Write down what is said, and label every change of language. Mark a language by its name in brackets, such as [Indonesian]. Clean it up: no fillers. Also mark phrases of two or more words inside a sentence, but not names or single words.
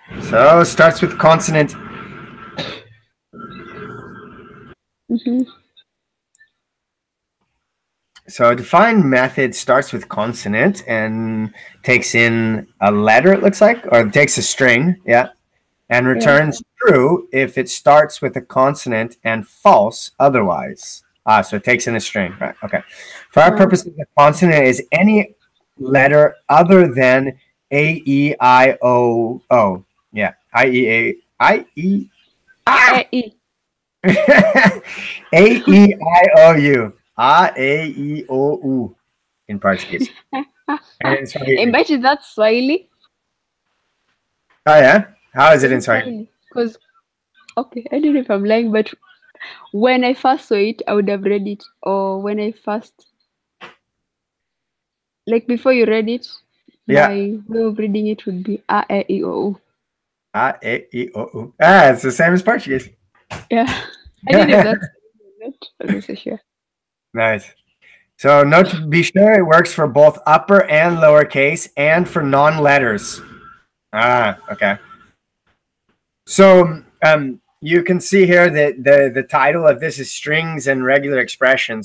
[English] So starts with consonant. So define method starts with consonant and takes in a letter, it looks like, or takes a string, yeah, and returns true if it starts with a consonant and false otherwise. So it takes in a string, right? Okay. For our purposes, a consonant is any letter other than A, E, I, O, O. Yeah, I, E, A, I, E, A-E. A-E-I-O-U. A-E-O-U in Portuguese. And in Swahili. Imagine that's Swahili. Oh, yeah? How is it in Swahili? Because, okay, I don't know if I'm lying, but when I first saw it, I would have read it. Or when I first, like before you read it, my way of reading it would be A-E-I-O-U. A-E-I-O-U. Ah, it's the same as Portuguese. Yeah. I don't know if that's not. I'm not so sure. Nice. So note to be sure it works for both upper and lowercase and for non-letters. Okay. So you can see here that the title of this is strings and regular expressions.